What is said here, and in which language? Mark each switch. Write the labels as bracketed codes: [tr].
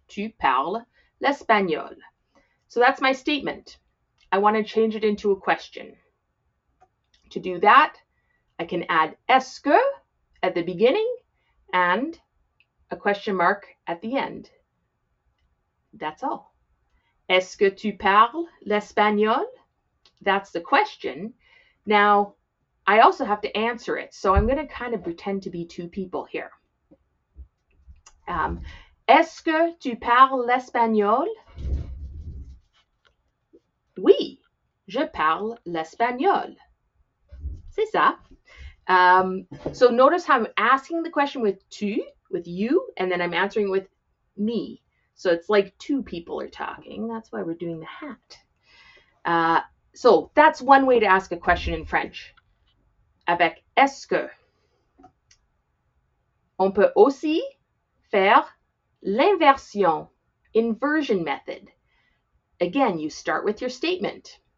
[fr] Tu parles l'espagnol. [en] So that's my statement. I want to change it into a question. To do that, I can add est-ce que at the beginning and a question mark at the end. That's all. [fr] Est-ce que tu parles l'espagnol? [en] That's the question. Now, I also have to answer it. So I'm going to kind of pretend to be two people here. [fr] Est-ce que tu parles l'espagnol? Oui, je parle l'espagnol. C'est ça. [en] So notice how I'm asking the question with tu, with you, and then I'm answering with me. So it's like two people are talking. That's why we're doing the hat. So that's one way to ask a question in French. [fr] Avec est-ce que. On peut aussi faire l'inversion, [en] inversion method. Again, you start with your statement.